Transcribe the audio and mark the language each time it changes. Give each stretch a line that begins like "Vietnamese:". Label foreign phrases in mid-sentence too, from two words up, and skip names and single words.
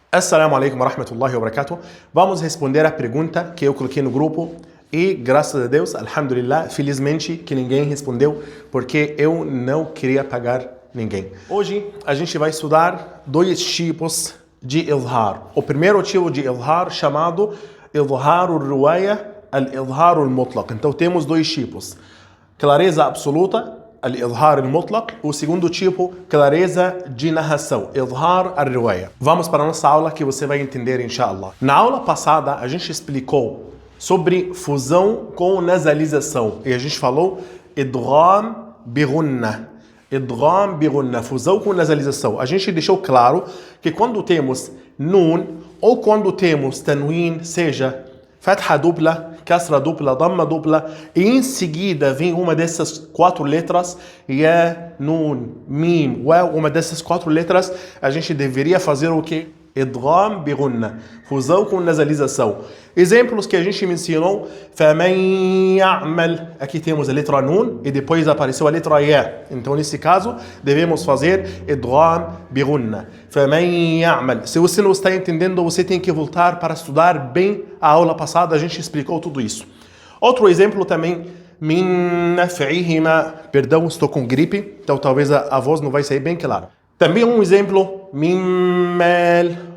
Arabic: السلام عليكم ورحمة الله وبركاته.
Portuguese: Vamos responder a pergunta que eu coloquei no grupo e, graças a Deus, alhamdulillah, felizmente que ninguém respondeu porque eu não queria pagar ninguém. Hoje a gente vai estudar dois tipos de idhar. O primeiro tipo de idhar chamado
Arabic: إظهار الرواية، الإظهار المطلق.
Portuguese: Então temos dois tipos: clareza absoluta,
Arabic: الإظهار المطلق.
Portuguese: O segundo tipo, clareza de narração,
Arabic: إظهار الرواية.
Portuguese: Vamos para a nossa aula que você vai entender, inshallah. Na aula passada a gente explicou sobre fusão com nasalização e a gente falou
Arabic: إدغام بغنة. إدغام بغنة,
Portuguese: fusão com nasalização. A gente deixou claro que quando temos nun ou quando temos tanwin, seja fatha dupla, kasra dupla, damma dupla, e em seguida vem uma dessas quatro letras,
Arabic: يا، نون، ميم، واو,
Portuguese: uma dessas quatro letras, a gente deveria fazer o quê?
Arabic: إدغام بغنة,
Portuguese: fusão com nasalização. Exemplos que a gente mencionou:
Arabic: فمن يعمل,
Portuguese: aqui temos a letra nun e depois apareceu a letra ya. Então nesse caso devemos fazer
Arabic: إدغام بغنة. فمن يعمل.
Portuguese: Se você não está entendendo, você tem que voltar para estudar bem a aula passada, a gente explicou tudo isso. Outro exemplo também,
Arabic: من نفعهما,
Portuguese: perdão, estou com gripe, então talvez a voz não vai sair bem clara. Também um exemplo,
Arabic: من مال.